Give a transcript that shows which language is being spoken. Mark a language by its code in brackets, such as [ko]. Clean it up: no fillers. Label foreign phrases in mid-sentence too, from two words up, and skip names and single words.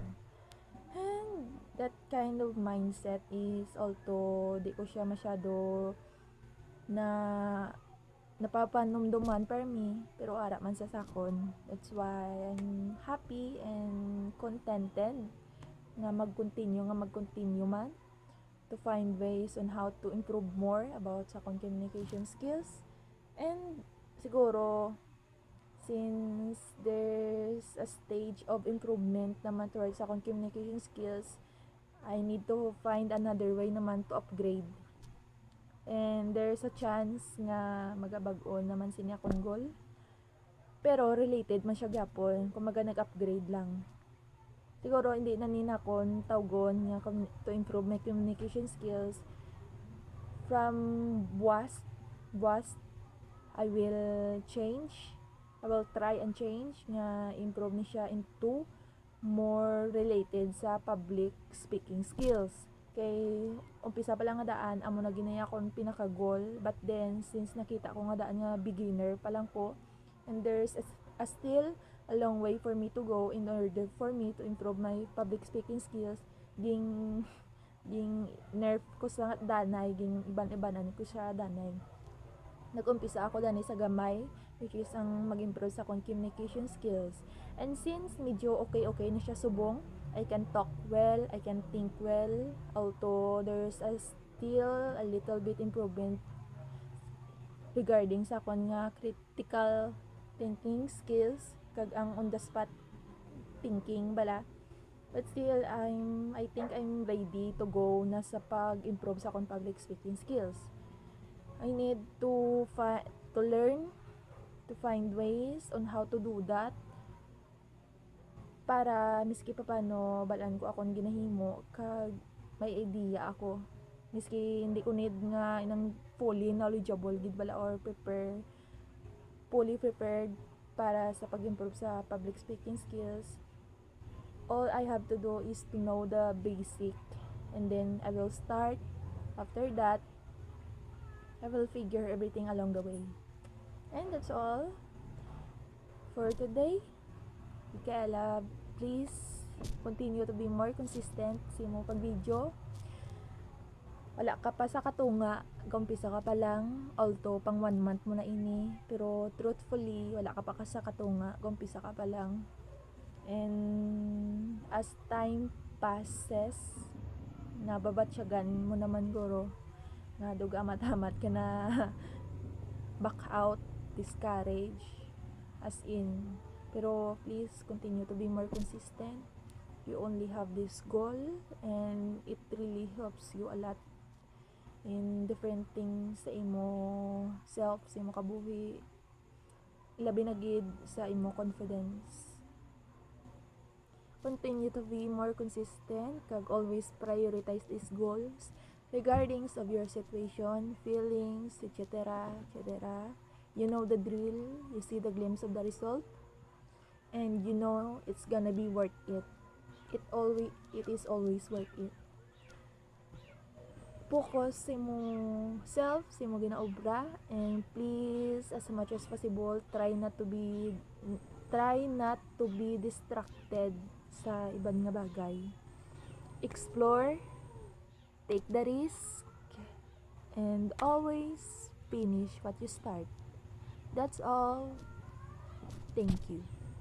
[en] And that kind of mindset is, although [hil] di ko siya masyado na napapanumduman [en] per me, [hil] pero ara man sa sakon. [en] That's why I'm happy and contented [hil] nga mag-continue man [en] to find ways on how to improve more about sa akong communication skills. And siguro since there's a stage of improvement naman towards [hil] sa akong [en] communication skills, I need to find another way naman to upgrade. And there's a chance [hil] nga magabag-on naman siya akong goal. Pero related man siya gyapon, kumaga nag-upgrade lang. Siguro hindi na nina kon tawgon nga [en] to improve my communication skills. From was I will change. I will try and change nga improve [hil] ni siya [en] into more related sa public speaking skills. [hil] Kay umpisa pa lang nga daan amo na ginaya kon pinaka goal, [en] but then since [hil] nakita ko nga daan nga beginner pa lang ko, [en] and there's a still a long way for me to go in order for me to improve my public speaking skills, [hil] ging nerf ko sa danay, ging iban-ibanan ko sa danay. Nag-umpisa ako dani sa gamay, [en] which is [hil] ang mag-improve sa akong [en] communication skills. And since [hil] medyo okay na siya subong, [en] I can talk well, I can think well, although there's still a little bit improvement regarding [hil] sa akong nga [en] critical thinking skills, [hil] kag ang [en] on the spot thinking [hil] bala. [en] But still I think I'm ready to go [hil] na sa pag-improve sa akong [en] public speaking skills. I need to learn to find ways on how to do that, [hil] para miski pa paano balaan ko akong ginahimo kag may idea ako, miski hindi ko need nga inang [en] fully knowledgeable [hil] gid bala or [en] fully prepared [hil] para sa pag-improve sa [en] public speaking skills. All I have to do is to know the basic, and then I will start. After that, I will figure everything along the way. And that's all for today. Mikaela, please continue to be more consistent [hil] sa imong pag-video. Wala ka pa sa katunga, gumpisa ka pa lang, although pang 1 month mo na ini, pero truthfully, wala ka pa sa katunga, gumpisa ka pa lang. [en] And as time passes, [hil] nababatsyagan mo naman guro, na duga-amat-amat ka na [en] back out, [hil] discourage, as in. [en] Pero please continue to be more consistent. You only have this goal, and it really helps you a lot in different things [hil] sa imo self, sa imo kabuhi, labi na gid sa imo confidence. [en] Continue to be more consistent, kag always prioritize these goals regarding of your situation, feelings, etc. You know the drill, you see the glimpse of the result, and you know it's gonna be worth it. It is always worth it. Focus [hil] sa imong self, sa imong ginaobra, [en] and please, as much as possible, try not to be distracted [hil] sa ibang nga bagay. [en] Explore, take the risk, and always finish what you start. That's all. Thank you.